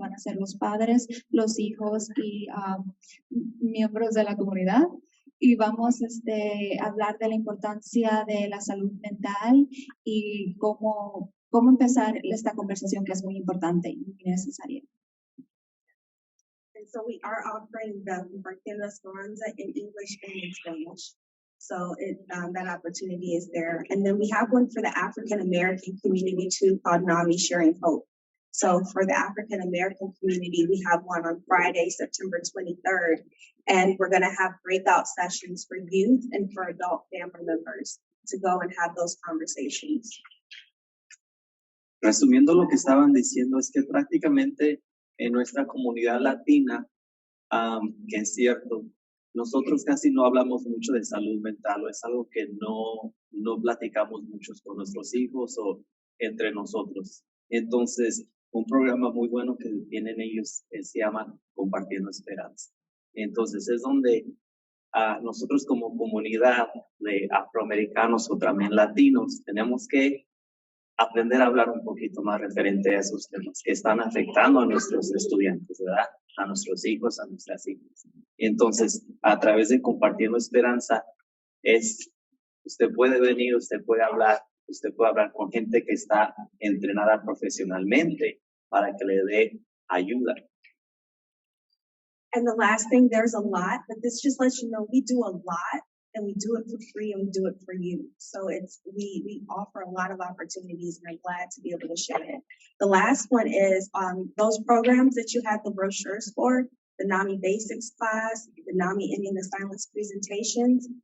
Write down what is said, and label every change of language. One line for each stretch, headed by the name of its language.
Spanish: Van a ser los padres, los hijos y miembros de la comunidad. Y vamos a hablar de la importancia de la salud mental y cómo empezar esta conversación, que es muy importante y muy necesaria.
English: And so we are offering the Compartiendo Esperanza in English and in Spanish. So that opportunity is there. And then we have one for the African American community too, called NAMI Sharing Hope. So for the African American community, we have one on Friday, September 23rd, and we're going to have breakout sessions for youth and for adult family members to go and have those conversations.
Spanish: Resumiendo lo que estaban diciendo, es que prácticamente en nuestra comunidad latina, que es cierto, nosotros casi no hablamos mucho de salud mental, o es algo que no platicamos mucho con nuestros hijos o entre nosotros. Entonces, un programa muy bueno que tienen ellos se llama Compartiendo Esperanza. Entonces, es donde nosotros como comunidad de afroamericanos o también latinos tenemos que aprender a hablar un poquito más referente a esos temas que están afectando a nuestros estudiantes, ¿verdad? A nuestros hijos, a nuestras hijas. Entonces, a través de Compartiendo Esperanza, usted puede venir, usted puede hablar con gente que está entrenada profesionalmente para que le dé ayuda.
English: And the last thing, there's a lot, but this just lets you know we do a lot, and we do it for free, and we do it for you. So we offer a lot of opportunities, and I'm glad to be able to share it. The last one is those programs that you had the brochures for, the NAMI Basics class, the NAMI Ending the Silence presentations.